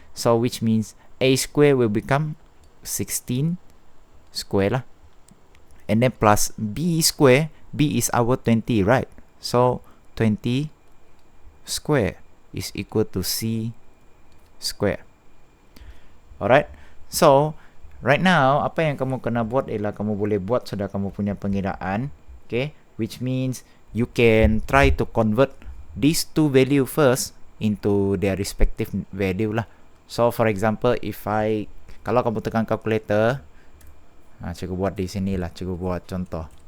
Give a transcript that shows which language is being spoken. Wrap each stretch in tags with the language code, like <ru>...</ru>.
<en>So which means A square will become 16 square lah. And then plus B square, B is our 20, right? So 20 square is equal to C square. Alright, so right now,</en> <ms>apa yang kamu kena buat ialah kamu boleh buat sudah kamu punya pengiraan.</ms> <en>Okay, which means you can try to convert these two value first into their respective value lah. So for example,</en> <ms>kalau kamu tekan calculator, cikgu buat di sini lah, cikgu buat contoh.</ms>